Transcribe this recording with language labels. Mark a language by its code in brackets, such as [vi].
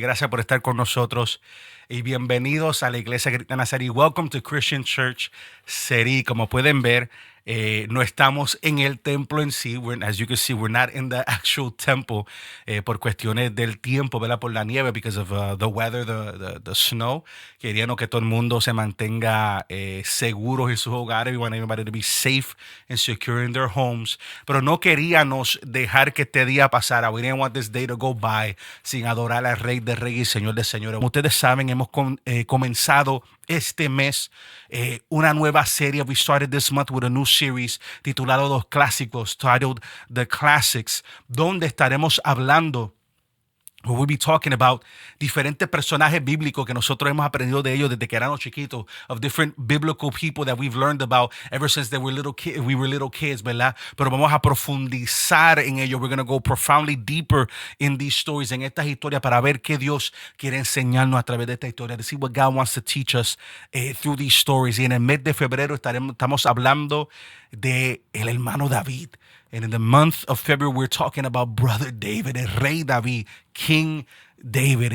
[es] Gracias por estar con nosotros y bienvenidos a la Iglesia Cristiana Seri. [en] Welcome to Christian Church Seri. [es] Como pueden ver, no estamos en el templo en sí. [en] As you can see, we're not in the actual temple [es] por cuestiones del tiempo, ¿verdad? Por la nieve, [en] because of the weather, the snow. [es] Queríamos que todo el mundo se mantenga seguros en sus hogares. [en] We want everybody to be safe and secure in their homes. [es] Pero no queríamos dejar que este día pasara. [en] We didn't want this day to go by [es] sin adorar al Rey de Reyes y Señor de Señores. Como ustedes saben, hemos comenzado este mes una nueva serie. [en] We started this month with a new series [es] titulado Los Clásicos, [en] titled The Classics, [es] donde estaremos hablando, [en] where we'll be talking about [es] diferentes personajes bíblicos que nosotros hemos aprendido de ellos desde que éramos chiquitos, [en] of different biblical people that we've learned about ever since we were little kids, [es] ¿verdad? Pero vamos a profundizar en ellos. [en] We're going to go profoundly deeper in these stories, [es] en estas historias, para ver qué Dios quiere enseñarnos a través de esta historia, [en] to see what God wants to teach us through these stories. [es] Y en el mes de febrero estamos hablando de el hermano David. [en] And in the month of February, we're talking about Brother David, [es] el Rey David, [en] King David.